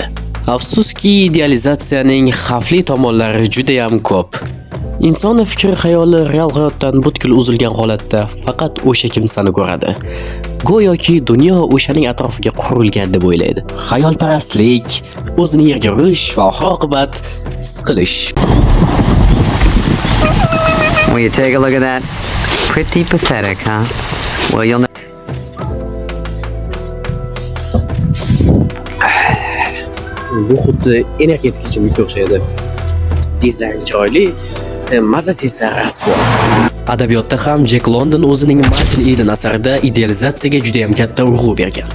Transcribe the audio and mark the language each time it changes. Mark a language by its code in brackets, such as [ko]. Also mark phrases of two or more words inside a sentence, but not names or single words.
[uz] Afsuski, idealizatsiyaning xavfli tomonlari juda ham ko'p. Inson fikr xayoli real hayotdan butkul uzilgan holatda faqat o'sha kimsani ko'radi. Go'yoki dunyo o'shaning atrofiga qurilgan deb o'ylaydi. Xayolparastlik, o'zini yerga urish va oxir-oqibat siqilish. [en] Will you take a look at that? Pretty pathetic, huh? Well, you'll know. [uz] Bu xuddi energetik ichimlikka o'xshaydi. Dizayn chiroyli, mazasi esa rasvo. Adabiyotda ham Jack London o'zining Martin Eden asarida idealizatsiyaga juda ham katta urg'u bergan.